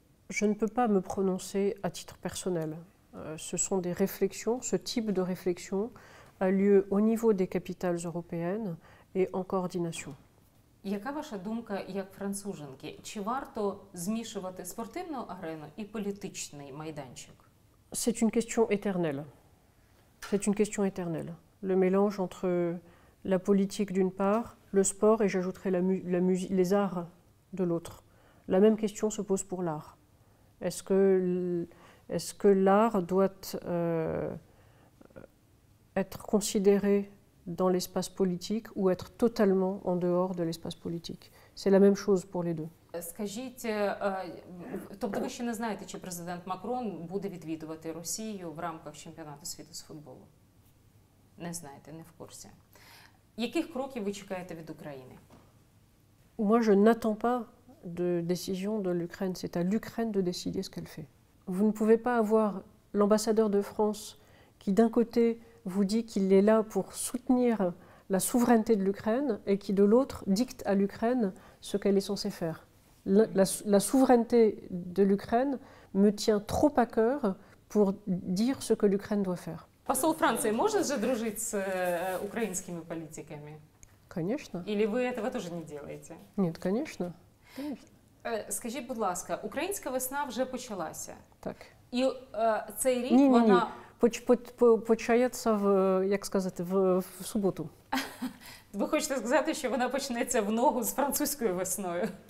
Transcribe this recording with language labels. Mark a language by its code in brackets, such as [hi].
[fr] Je ne peux pas me prononcer à titre personnel. Ce sont des réflexions, ce type de réflexion a lieu au niveau des capitales européennes et en coordination. [uk] Яка ваша думка як француженки? Чи варто змішувати спортивну арену і політичний майданчик? [fr] C'est une question éternelle. C'est une question éternelle. Le mélange entre la politique d'une part, le sport et j'ajouterai les arts de l'autre. La même question se pose pour l'art. Est-ce que l'art doit être considéré dans l'espace politique ou être totalement en dehors de l'espace politique. C'est la même chose pour les deux. [uk] Скажіть, тобто ви ще не знаєте, чи президент Макрон буде відвідувати Росію в рамках чемпіонату світу з футболу? Не знаєте, не в курсі. Яких кроків ви чекаєте від України? [fr] Moi, je n'attends pas de décision de l'Ukraine. C'est à l'Ukraine de décider ce qu'elle fait. Vous ne pouvez pas avoir l'ambassadeur de France qui, d'un côté, vous dit qu'il est là pour soutenir la souveraineté de l'Ukraine et qui, de l'autre, dicte à l'Ukraine ce qu'elle est censée faire. La souveraineté de l'Ukraine me tient trop à cœur pour dire ce que l'Ukraine doit faire. [ru] Посол Франции может же дружить с украинскими политиками? Конечно. Или вы этого тоже не делаете? Нет, конечно. Конечно. [uk] Скажіть, будь ласка, українська весна вже почалася. Так. І цей рік Ні. вона... Почається в суботу. Ви хочете сказати, що вона почнеться в ногу з французькою весною?